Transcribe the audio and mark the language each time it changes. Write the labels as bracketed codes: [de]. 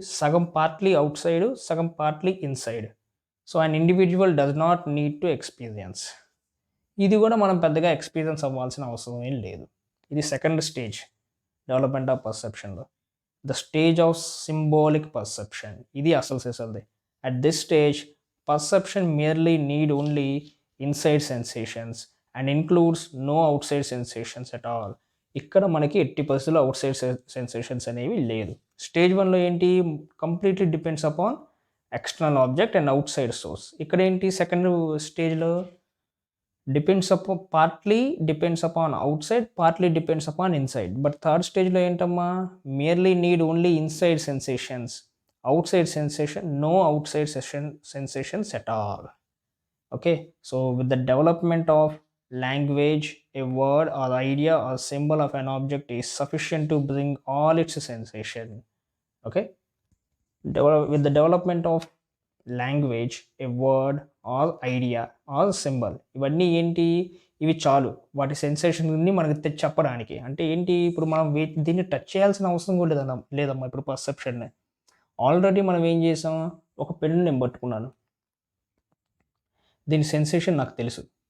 [en] సగం partly outside, సగం partly inside. So an individual does not need to experience. [te] ఇది కూడా మనం పెద్దగా ఎక్స్పీరియన్స్ అవ్వాల్సిన అవసరం ఏం లేదు. ఇది [en] Second stage development of పర్సెప్షన్లో. The stage of symbolic perception. [te] ఇది అసలు సెసల్ది. [en] At this stage perception merely need only inside sensations and includes no outside sensations at all. [te] ఇక్కడ మనకి 80% అవుట్ సైడ్ సెన్సేషన్స్ అనేవి లేదు. స్టేజ్ 1లో ఏంటి? [en] Completely depends upon external object and outside source. [te] ఇక్కడ ఏంటి? [en] Second స్టేజ్లో partly depends upon outside, partly depends upon inside. But third stage [te] లో ఏంటమ్మా, [en] merely need only inside sensations, outside sensation, no outside sensations at all. Okay, so with the development of language, a word or idea or symbol of an object is sufficient to bring all its sensation. Okay, with the development of language, a word or idea or symbol, [te] ఇవన్నీ ఏంటి, ఇవి చాలు వాటి సెన్సేషన్ని మనకి చెప్పడానికి. అంటే ఏంటి, ఇప్పుడు మనం దీన్ని టచ్ చేయాల్సిన అవసరం కూడా లేదమ్మా. ఇప్పుడు పర్సెప్షన్ని ఆల్రెడీ మనం ఏం చేసాం, ఒక పెన్ను నేను పట్టుకున్నాను, దీని సెన్సేషన్ నాకు తెలుసు.